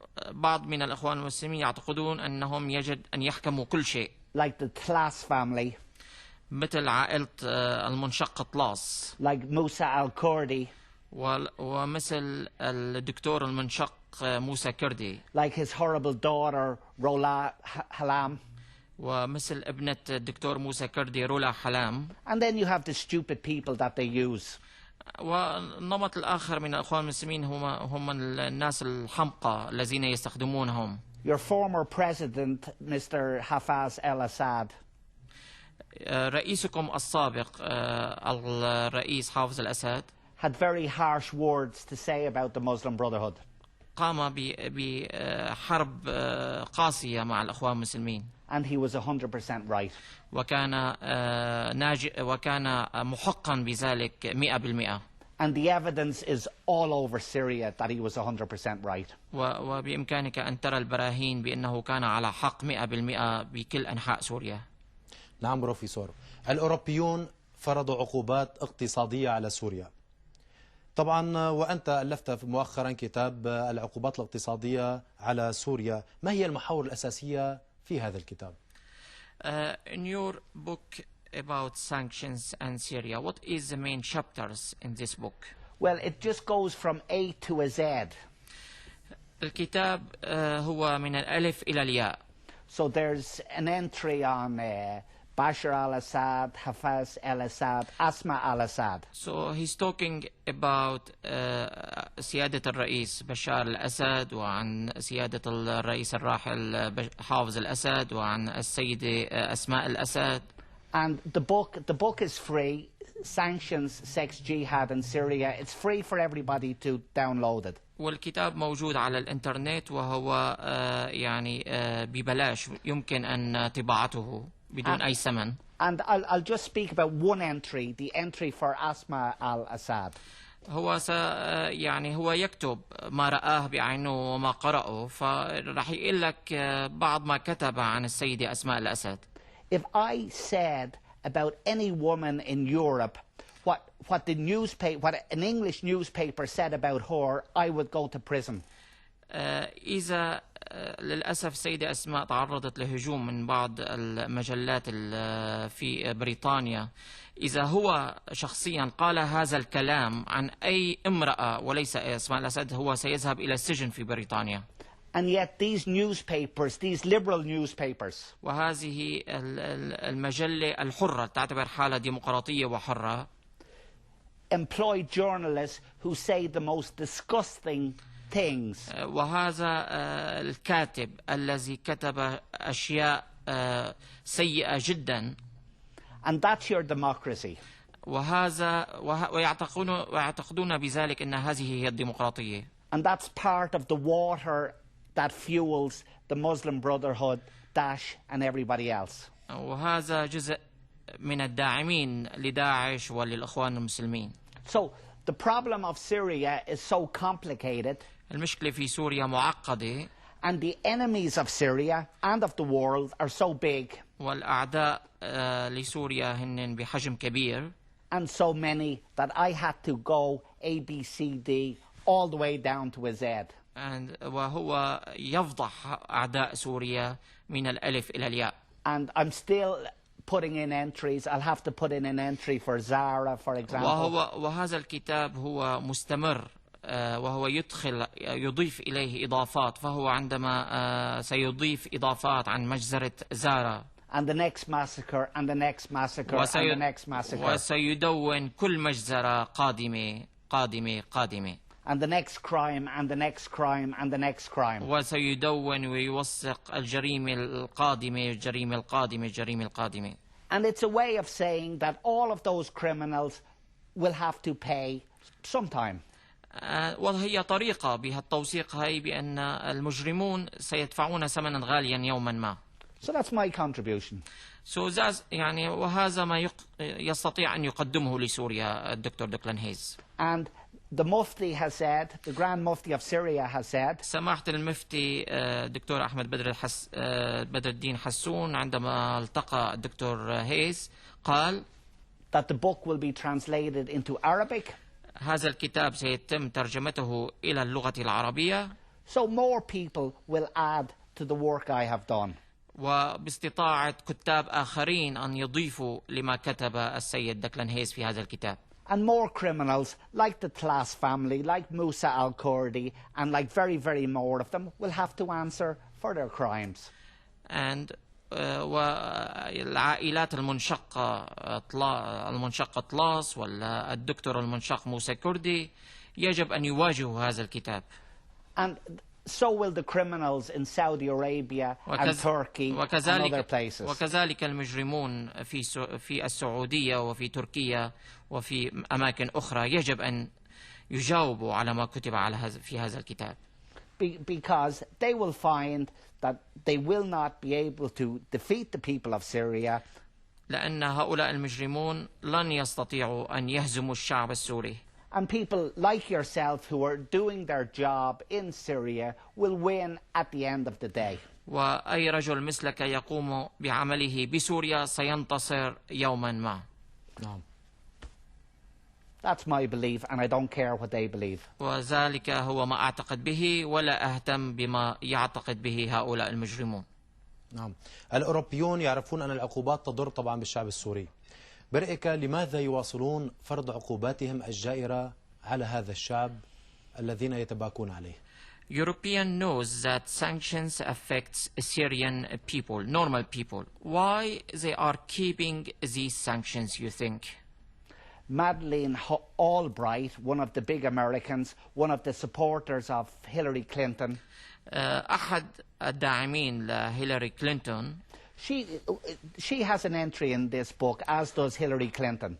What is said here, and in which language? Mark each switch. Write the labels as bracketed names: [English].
[Arabic] بعض من الإخوان المسلمين يعتقدون أنهم يجب أن يحكموا كل شيء. [English] Like the Tlass family. [Arabic] مثل عائلة المنشق طلاس. [English] Like Musa al-Kurdi. [Arabic] ومثل الدكتور المنشق موسى كردي. [English] Like his horrible daughter Rola Halam. [Arabic] ومثل ابنة الدكتور موسى كردي رولا حلام. [English] And then you have the stupid people that they use. [Arabic] والنمط الآخر من الأخوان المسلمين هم الناس الحمقى الذين يستخدمونهم. [English] Your former president, Mr. Hafez al-Assad. [Arabic] رئيسكم السابق الرئيس حافظ الأسد [English] had very harsh words to say about the Muslim Brotherhood. [Arabic] قام بحرب قاسية مع الأخوان المسلمين. [English] And he was 100% right. [Arabic] وكان محقا بذلك 100%. [English] And the evidence is all over Syria that he was 100% right. [Arabic] وبإمكانك أن ترى البراهين بأنه كان على حق 100% بكل أنحاء سوريا. نعم بروفيسور، الأوروبيون فرضوا عقوبات اقتصادية على سوريا. طبعا وأنت ألفت مؤخرا كتاب العقوبات الاقتصادية على سوريا، ما هي المحاور الأساسية في هذا الكتاب؟ [English] In your book about sanctions and Syria, what is the main chapters in this book? Well, it just goes from A to a Z. [Arabic] الكتاب هو من الألف إلى الياء. [English] So there's an entry on Bashar al-Assad, Hafez al-Assad, Asma al-Assad. So he's talking about [Arabic] سيادة الرئيس بشار الأسد وعن سيادة الرئيس الراحل حافظ الأسد وعن السيدة أسماء الأسد. [English] And the book is free. Sanctions, Sex, Jihad in Syria. It's free for everybody to download it. [Arabic] والكتاب موجود على الإنترنت وهو يعني ببلاش، يمكن أن طباعته بدون أي ثمن. [English] And I'll just speak about one entry, the entry for Asma al-Assad. [Arabic] هو يعني هو يكتب ما رآه بعينه وما قرأه، فراح يقول لك بعض ما كتب عن السيدة أسماء الأسد. [English] If I said about any woman in Europe what an English newspaper said about her, I would go to prison. [Arabic] إذا للأسف السيدة أسماء تعرضت لهجوم من بعض المجلات في بريطانيا، إذا هو شخصيا قال هذا الكلام عن أي امرأة وليس أسماء الأسد، هو سيذهب إلى السجن في بريطانيا. [English] And yet these newspapers, these liberal newspapers, [Arabic] وهذه المجلة الحرة تعتبر حالها ديمقراطية وحرة، [English] employ journalists who say the most disgusting things. [Arabic] وهذا الكاتب الذي كتب أشياء سيئة جدا. [English] And that's your democracy. [Arabic] ويعتقدون بذلك أن هذه هي الديمقراطية. [English] And that's part of the water that fuels the Muslim Brotherhood, Daesh and everybody else. [Arabic] وهذا جزء من الداعمين لداعش وللإخوان المسلمين. [English] So the problem of Syria is so complicated. [Arabic] المشكلة في سوريا معقدة. [English] And the enemies of Syria and of the world are so big. [Arabic] والأعداء لسوريا هن بحجم كبير. [English] And so many that I had to go A, B, C, D all the way down to a Z. [Arabic] وهو يفضح أعداء سوريا من الألف إلى الياء. [English] And I'm still putting in entries. I'll have to put in an entry for Zara, for example. [Arabic] وهذا الكتاب هو مستمر، وهو يضيف إليه إضافات، فهو عندما سيضيف إضافات عن مجزرة زارا. [English] And the next massacre, and the next massacre, and the next massacre. [Arabic] وسيدون كل مجزرة قادمة قادمة قادمة. [English] And the next crime, and the next crime, and the next crime. [Arabic] وسيدون ويوثق الجريمة القادمة الجريمة القادمة الجريمة القادمة. [English] And it's a way of saying that all of those criminals will have to pay sometime. [Arabic] وهي طريقة بهالتوثيق هاي بأن المجرمون سيدفعون ثمنا غاليا يوما ما. [English] So that's my contribution. [Arabic] يعني وهذا ما يستطيع أن يقدمه لسوريا الدكتور ديكلن هيز. [English] And the Mufti has said, the Grand Mufti of Syria has said, [Arabic] سماحة المفتي الدكتور أحمد بدر الدين حسون عندما التقى الدكتور هيز قال [English] that the book will be translated into Arabic, [Arabic] هذا الكتاب سيتم ترجمته إلى اللغة العربية, [English] so more people will add to the work I have done. [Arabic] وباستطاعة كتاب آخرين أن يضيفوا لما كتب السيد ديكلن هيز في هذا الكتاب. [English] And more criminals, like the Tlass family, like Musa al-Kurdi, and like very, very more of them, will have to answer for their crimes. And [Arabic] والعائلات المنشقة طلاس ولا الدكتور المنشق موسى كردي يجب أن يواجهوا هذا الكتاب. [English] And so will the criminals in Saudi Arabia and Turkey and other places. [Arabic] وكذلك المجرمون في السعودية وفي تركيا وفي أماكن أخرى يجب أن يجاوبوا على ما كتب في هذا الكتاب. [English] Because they will find that they will not be able to defeat the people of Syria. [Arabic] لأن هؤلاء المجرمون لن يستطيعوا أن يهزموا الشعب السوري. [English] And people like yourself who are doing their job in Syria will win at the end of the day. [Arabic] وأي رجل مثلك يقوم بعمله بسوريا سينتصر يوما ما. نعم. [English] That's my belief, and I don't care what they believe. [Arabic] وذلك هو ما أعتقد به ولا أهتم بما يعتقد به هؤلاء المجرمون. نعم. الأوروبيون يعرفون أن العقوبات تضر طبعا بالشعب السوري. برأيك لماذا يواصلون فرض عقوباتهم الجائرة على هذا الشعب الذين يتباكون عليه؟ [English] European knows that sanctions affects Syrian people, normal people. Why they are keeping these sanctions, you think? Madeleine Albright, one of the big Americans, one of the supporters of Hillary Clinton. [Arabic] أحد الداعمين لهيلاري كلينتون. [English] She has an entry in this book, as does Hillary Clinton.